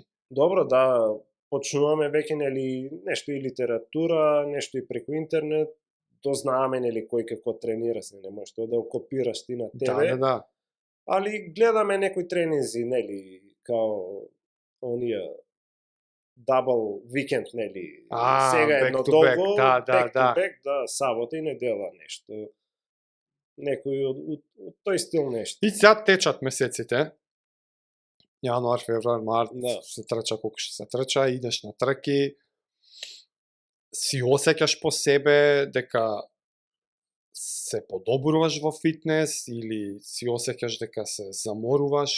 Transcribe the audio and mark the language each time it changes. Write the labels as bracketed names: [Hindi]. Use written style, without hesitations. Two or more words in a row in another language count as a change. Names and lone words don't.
[Macedonian] Добро, да, почнуваме веќе нели нешто и литература, нешто и преку интернет, дознаваме нели кој како тренира, се не можеш тоа да го копираш ти на тебе. Да. Али гледаме некои тренинзи, нели, као оние [English] double weekend, [Macedonian] нели, сега едно долго, [English] back to back, [Macedonian] да, сабота и недела нешто. Некој од тој стил нешто. И сега течат месеците. Јануар, февруар, март, се трча колку што се трча, идеш на трки. Си осеќаш по себе дека се подобруваш во фитнес или си осеќаш дека се заморуваш?